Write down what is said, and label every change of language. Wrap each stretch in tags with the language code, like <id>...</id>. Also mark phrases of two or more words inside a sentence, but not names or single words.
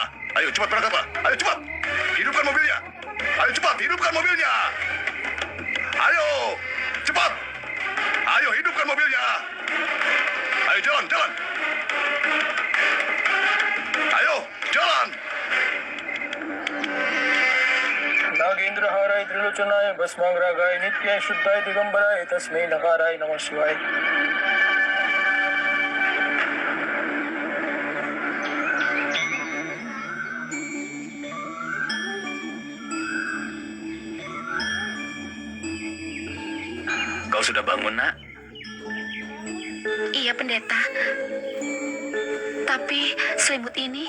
<id>Ayo cepat berangkatlah. Ayo cepat. Hidupkan mobilnya. Ayo cepat hidupkan mobilnya. Ayo cepat. Ayo hidupkan mobilnya. Ayo jalan jalan. Ayo jalan.</id> <sa>नागेंद्रहाराय त्रिलोचनाय भस्मांगरागाय नित्याय शुद्धाय दिगंबराय तस्मै नकाराय नमः शिवाय.</sa> <id>Kau sudah bangun, Nak? Iya, pendeta. Tapi selimut ini...</id>